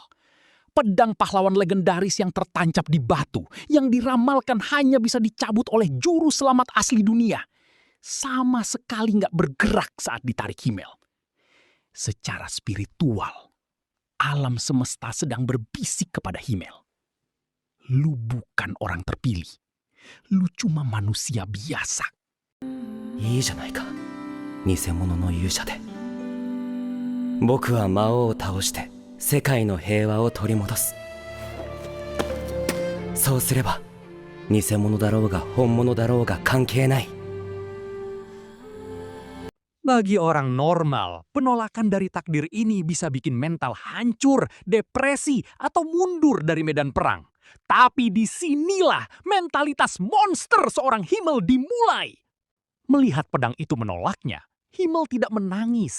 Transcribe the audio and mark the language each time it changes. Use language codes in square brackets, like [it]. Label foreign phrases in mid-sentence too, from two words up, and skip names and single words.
[id] Pedang pahlawan legendaris yang tertancap di batu, yang diramalkan hanya bisa dicabut oleh juru selamat asli dunia, sama sekali nggak bergerak saat ditarik Himmel. Secara spiritual, alam semesta sedang berbisik kepada Himmel. Lu bukan orang terpilih. Lu cuma manusia biasa. [ja] いいじゃないか、偽物の勇者で。僕は魔王を倒して世界の平和を取り戻す。そうすれば偽物だろうが本物だろうが関係ない。 [id] Bagi orang normal, penolakan dari takdir ini bisa bikin mental hancur, depresi, atau mundur dari medan perang. Tapi disinilah mentalitas monster seorang Himmel dimulai. Melihat pedang itu menolaknya, Himmel tidak menangis.